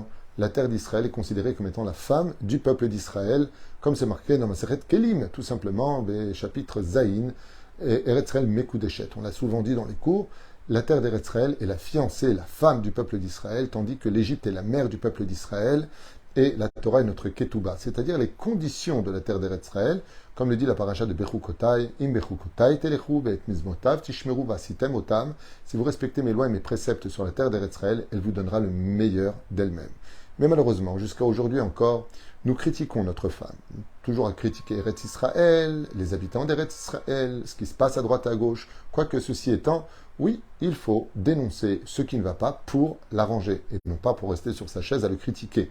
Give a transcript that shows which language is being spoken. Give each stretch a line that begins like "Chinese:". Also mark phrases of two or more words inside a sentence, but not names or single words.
French: La terre d'Israël est considérée comme étant la femme du peuple d'Israël, comme c'est marqué dans Maseret Kelim, tout simplement, des chapitres Zaïn, et
Hebrew: ארץ ישראל מקודשת.
French: On l'a souvent dit dans les cours, la terre d'Eretz Israël est la fiancée, la femme du peuple d'Israël, tandis que l'Égypte est la mère du peuple d'Israël, et la Torah est notre Ketouba, c'est-à-dire les conditions de la terre d'Eretz Israël, comme le dit la paracha de Bechukotai,
Hebrew: אם בחקתי תלכו ואת מצותי תשמרו ועשיתם אתם.
French: Si vous respectez mes lois et mes préceptes sur la terre d'Eretz Israël, elle vous donnera le meilleur d'elle-même. Mais malheureusement, jusqu'à aujourd'hui encore, nous critiquons notre femme. Toujours à critiquer Eretz Israël, les habitants d'Eretz Israël, ce qui se passe à droite et à gauche. Quoique ceci étant, oui, il faut dénoncer ce qui ne va pas pour l'arranger, et non pas pour rester sur sa chaise à le critiquer.